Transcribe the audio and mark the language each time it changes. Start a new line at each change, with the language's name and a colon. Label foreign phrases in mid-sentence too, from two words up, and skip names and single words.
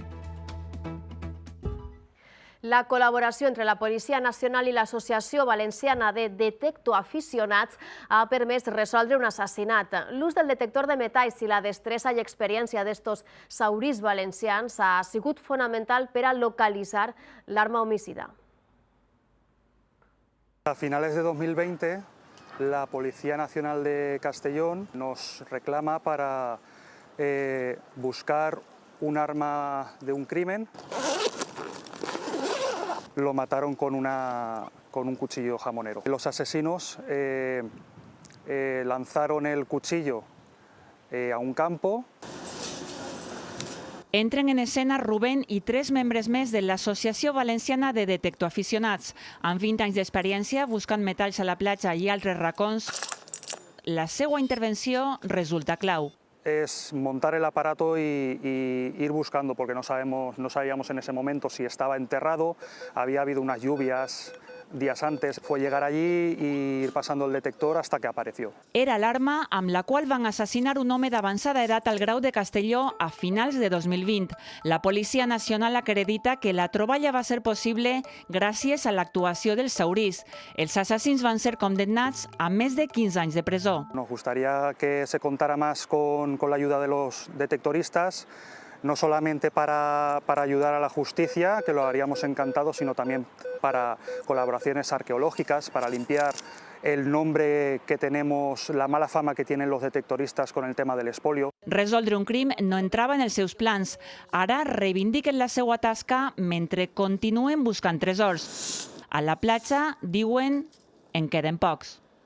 Catalan: La col·laboració entre la Policia Nacional i l'Associació Valenciana de Detectoaficionats ha permès resoldre un assassinat. L'ús del detector de metalls i la destresa i experiència d'estos saurís valencians ha sigut fonamental per a localitzar l'arma homicida.
Spanish: A finales de 2020, la Policía Nacional de Castellón nos reclama para buscar un arma de un crimen. Lo mataron con un cuchillo jamonero. Los asesinos lanzaron el cuchillo a un campo.
Catalan: Entren en escena Rubén i 3 membres més de l'Associació Valenciana de Detectoaficionats. Amb 20 anys d'experiència buscant metalls a la platja i altres racons, la seva intervenció resulta clau.
Spanish: Es montar el aparato y ir buscando, porque no sabíamos en ese momento si estaba enterrado, había habido unas lluvias días antes. Fue llegar allí y ir pasando el detector hasta que apareció.
Catalan: Era l'arma amb la qual van assassinar un home d'avançada edat al Grau de Castelló a finals de 2020. La Policia Nacional acredita que la troballa va ser possible gràcies a l'actuació dels saurís. Els assassins van ser condemnats a més de 15 anys de presó.
Spanish: Nos gustaría que se contara más con la ayuda de los detectoristas, no solamente para ayudar a la justicia, que lo haríamos encantado, sino también para colaboraciones arqueológicas, para limpiar el nombre que tenemos, la mala fama que tienen los detectoristas con el tema del espolio.
Catalan: Resoldre un crim no entrava en els seus plans. Ara reivindiquen la seva tasca mentre continuen buscant tresors. A la platja, diuen, en queden pocs.